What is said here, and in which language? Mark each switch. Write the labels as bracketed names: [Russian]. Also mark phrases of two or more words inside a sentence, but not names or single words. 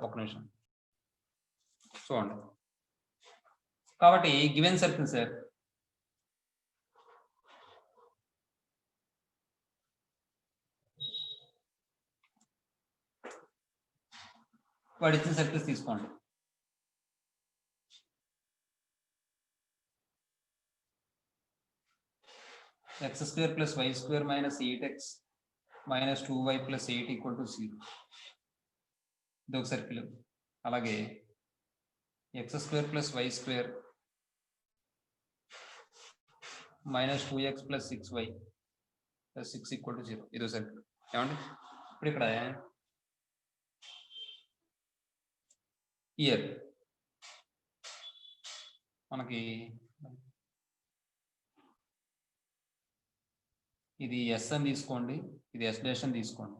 [Telugu] ఒక నిమిషం చూడండి. కాబట్టి [English] given circle sir, [Telugu] వాడు ఇచ్చిన సర్కిల్స్ తీసుకోండి. [English] x² + y² - 8x - 2y + 8 = 0. [Telugu] ఇదొక సర్కిల్. అలాగే x² + y² - 2x + 6y + 6 = 0. ఇదో సర్కిల్. ఏమండి? ఇప్పుడు ఇక్కడ ఇయర్ మనకి ఇది ఎస్ అని తీసుకోండి, ఇది [English] S dash [Telugu] అని తీసుకోండి.